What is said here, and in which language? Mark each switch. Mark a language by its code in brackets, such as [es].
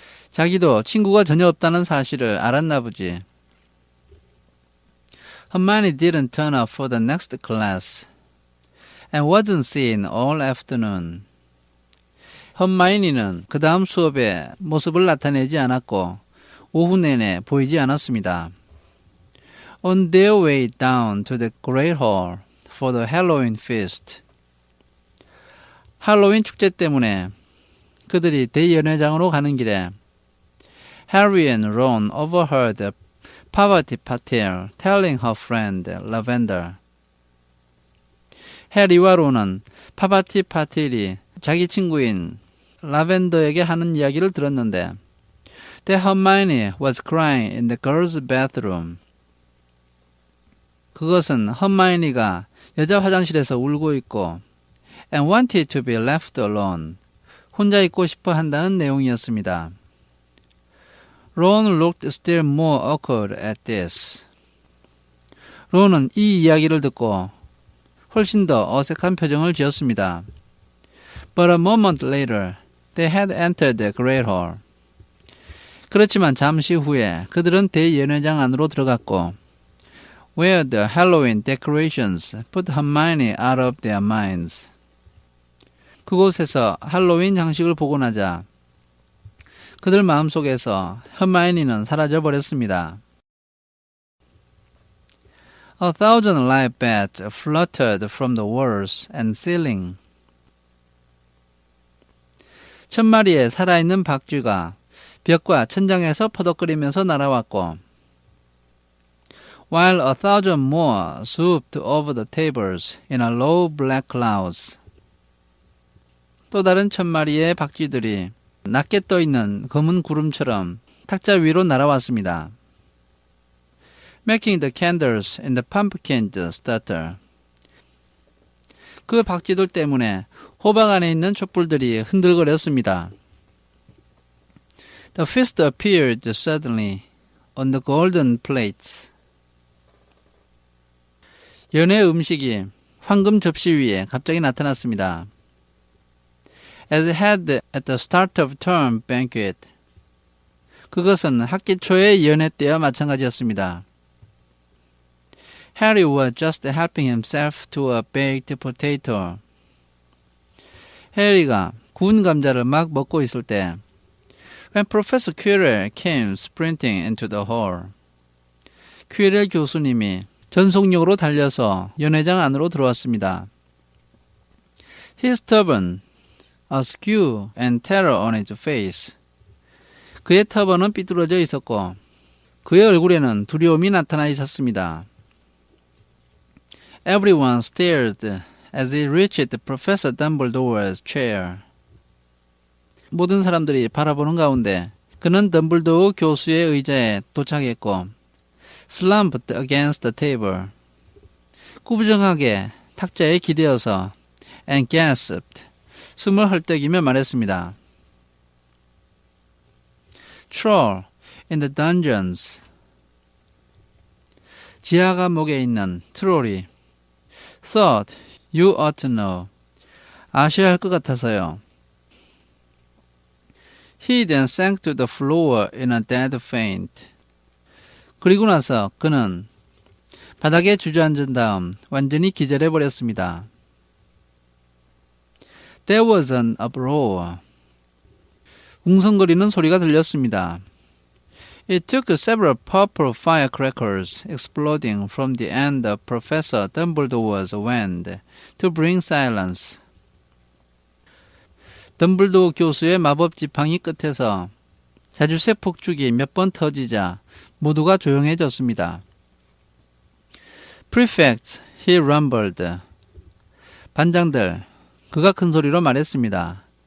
[ko] 자기도 친구가 전혀 없다는 사실을 알았나 보지. [en] Hermione didn't turn up for the next class and wasn't seen all afternoon. [ko] 헐마이니는 그 다음 수업에 모습을 나타내지 않았고 오후 내내 보이지 않았습니다. [en] On their way down to the Great Hall for the Halloween feast. [ko] 할로윈 축제 때문에 그들이 대연회장으로 가는 길에 [en] Harry and Ron overheard Parvati Patil telling her friend Lavender. [ko] 해리와 론은 파바티 파틸이 자기 친구인 라벤더에게 하는 이야기를 들었는데 [en] that Hermione was crying in the girls' bathroom. [ko] 그것은 허마이니가 여자 화장실에서 울고 있고 [en] and wanted to be left alone. [ko] 혼자 있고 싶어 한다는 내용이었습니다. [en] Ron looked still more awkward at this. [ko] 론은 이 이야기를 듣고 훨씬 더 어색한 표정을 지었습니다. [en] But a moment later, they had entered the Great Hall. [ko] 그렇지만 잠시 후에 그들은 대연회장 안으로 들어갔고 [en] where the Halloween decorations put Hermione out of their minds. [ko] 그곳에서 할로윈 장식을 보고 나자 그들 마음속에서 허마이니는 사라져 버렸습니다. [en] A thousand live bats fluttered from the walls and ceiling. [ko] 1000마리의 살아있는 박쥐가 벽과 천장에서 퍼덕거리면서 날아왔고 [en] while a thousand more swooped over the tables in a low black clouds. [ko] 또 다른 1000마리의 박쥐들이 낮게 떠있는 검은 구름처럼 탁자 위로 날아왔습니다. [en] Making the candles in the pumpkins stutter. [ko] 그 박쥐들 때문에 호박 안에 있는 촛불들이 흔들거렸습니다. [en] The feast appeared suddenly on the golden plates. [ko] 연회 음식이 황금 접시 위에 갑자기 나타났습니다. [en] As it had at the start of term banquet. [ko] 그것은 학기 초의 연회 때와 마찬가지였습니다. [en] Harry was just helping himself to a baked potato. [ko] 해리가 구운 감자를 막 먹고 있을 때 [en] When Professor Quirrell came sprinting into the hall. [ko] 퀴렐 교수님이 전속력으로 달려서 연회장 안으로 들어왔습니다. [en] His turban, askew and terror on his face. [ko] 그의 터번은 삐뚤어져 있었고 그의 얼굴에는 두려움이 나타나 있었습니다. [en] Everyone stared as he reached Professor Dumbledore's chair. [ko] 모든 사람들이 바라보는 가운데 그는 덤블도어 교수의 의자에 도착했고 [en] slumped against the table. [ko] 구부정하게 탁자에 기대어서 [en] and gasped. [ko] 숨을 헐떡이며 말했습니다. [en] Troll in the dungeons. [ko] 지하 감옥에 있는 트롤이 [en] Thought you ought to know. [ko] 아셔야 할 것 같아서요. [en] He then sank to the floor in a dead faint. [ko] 그리고 나서 그는 바닥에 주저앉은 다음 완전히 기절해버렸습니다. [en] There was an uproar. [ko] 웅성거리는 소리가 들렸습니다. [en] It took several purple firecrackers exploding from the end of Professor Dumbledore's wand to bring silence. [ko] 덤블도어 교수의 마법 지팡이 끝에서 자주색 폭죽이 몇 번 터지자 모두가 조용해졌습니다. [en] Prefects, he rumbled. [ko] 반장들, 그가 큰 소리로 말했습니다.